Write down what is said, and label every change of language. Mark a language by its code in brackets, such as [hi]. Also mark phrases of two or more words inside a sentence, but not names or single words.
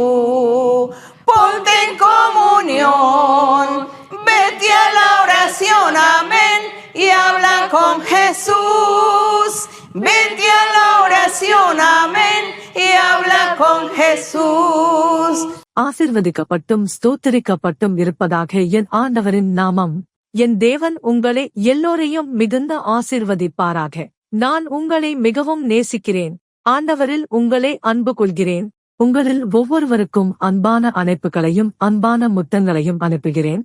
[es] Ponte en comunión, vete a la oración, amén, y habla con Jesús. Vete a la oración, amén, y habla con Jesús. [ta] ஆசீர்வதிக்கப்பட்டும் ஸ்தோத்திரிக்கப்பட்டும் இருப்பதாக என் ஆண்டவரின் நாமம். என் தேவன் உங்களை எல்லோரையும் மிகுந்த ஆசீர்வதிப்பாராக. நான் உங்களை மிகவும் நேசிக்கிறேன். ஆண்டவரில் உங்களை அன்பு கொள்கிறேன். உங்களில் ஒவ்வொருவருக்கும் அன்பான அணைப்புகளையும் அன்பான முத்தங்களையும் அனுப்புகிறேன்.